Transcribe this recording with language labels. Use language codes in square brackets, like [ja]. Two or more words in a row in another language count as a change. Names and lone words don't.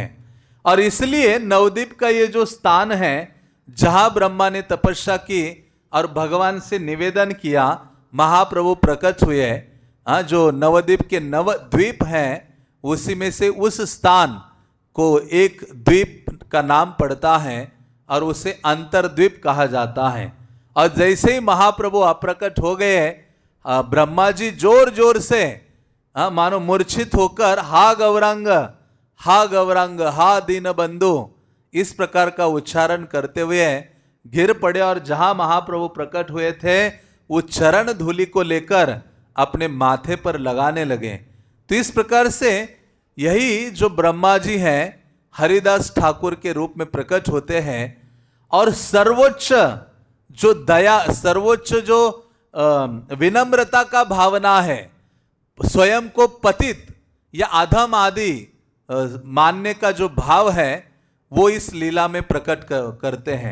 [hi] और इसलिए नवद्वीप का ये जो स्थान है जहां ब्रह्मा ने तपस्या की और भगवान से निवेदन किया, महाप्रभु प्रकट हुए, जो नवद्वीप के नवद्वीप हैं उसी में से उस स्थान को एक द्वीप का नाम पड़ता है और उसे अंतरद्वीप कहा जाता है। और जैसे ही महाप्रभु अप्रकट हो गए, ब्रह्मा जी जोर जोर से मानो मूर्छित होकर हा गौरांग, हा गौरांग, हा दीन बंधु, इस प्रकार का उच्चारण करते हुए गिर पड़े और जहां महाप्रभु प्रकट हुए थे वो चरण धूलि को लेकर अपने माथे पर लगाने लगे। तो इस प्रकार से यही जो ब्रह्मा जी हैं हरिदास ठाकुर के रूप में प्रकट होते हैं और सर्वोच्च जो दया, सर्वोच्च जो विनम्रता का भावना है, स्वयं को पतित या अधम आदि मानने का जो भाव है, वो इस लीला में प्रकट करते हैं।